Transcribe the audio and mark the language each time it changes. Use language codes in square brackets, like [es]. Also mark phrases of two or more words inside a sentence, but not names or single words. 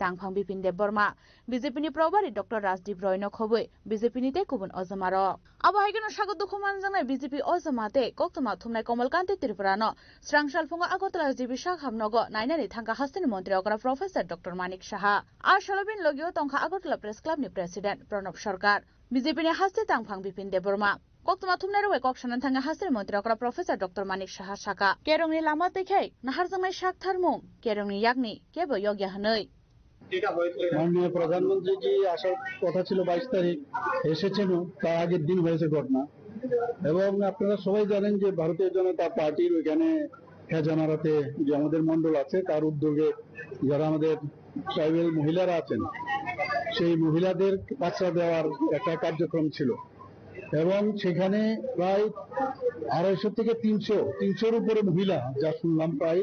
[trp] तांगफां बिपिन देव बर्मा बीजेपी नि प्रभारी डॉक्टर राजदीप रॉय न खबै बीजेपी नि ते गुबुन अजमार अब हाइगनो सागो दुखुमान जानाय बीजेपी अजमाते कक्तमा थुमनाय कमलकान्ति त्रिपुरानो स्रांसालफुंगा आगरतला जिबि साखामनगो नायनानि थांगा हास्तिनि मन्त्री अकरा प्रोफेसर डॉक्टर मानिक साहा आशलबिन लगियो तंखा आगरतला प्रेस क्लब नि प्रेसिडेन्ट प्रणब सरकार बीजेपी नि हास्ते तांगफां बिपिन देव बर्मा कक्तमा थुमनाय रवे कक्सनन थांगा हास्तिनि मन्त्री अकरा प्रोफेसर डॉक्टर मानिक साहा साका केरंनि लामा तैखाय नाहारजांनाय साकथारमुं केरंनि यागनि केबो योग्य हनै [hi] माननीय प्रधानमंत्री जी [bn] আসার কথা ছিল 22 তারিখ এসেছেন তার আগের দিন হয়েছে ঘটনা এবং আপনারা সবাই জানেন যে ভারতীয় জনতা পার্টির ওখানে হেজামারাতে যে আমাদের মণ্ডল আছে তার উদ্যোগে যারা আমাদের ট্রাইবাল মহিলারা আছেন সেই মহিলাদের পাত্রা দেওয়ার একটা কার্যক্রম ছিল এবং সেখানে প্রায় 250 থেকে 300 উপরে মহিলা যা শুনলাম প্রায়